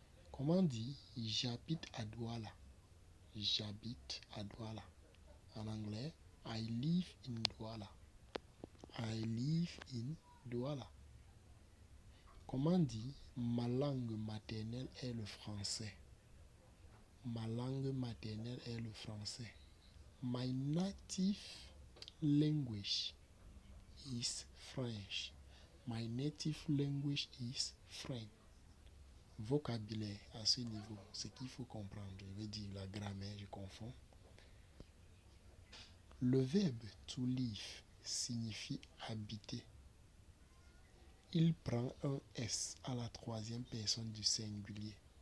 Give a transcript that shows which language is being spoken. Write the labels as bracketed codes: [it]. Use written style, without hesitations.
[fr] Comment dire j'habite à Douala? J'habite à Douala. En anglais, [en] I live in Douala. I live in Douala. [fr] Comment dire ma langue maternelle est le français? Ma langue maternelle est le français. [en] My native language is French. My native language is French. [fr] Vocabulaire à ce niveau, ce qu'il faut comprendre, je veux dire la grammaire, je confonds. Le verbe to live signifie habiter. Il prend un S à la troisième personne du singulier.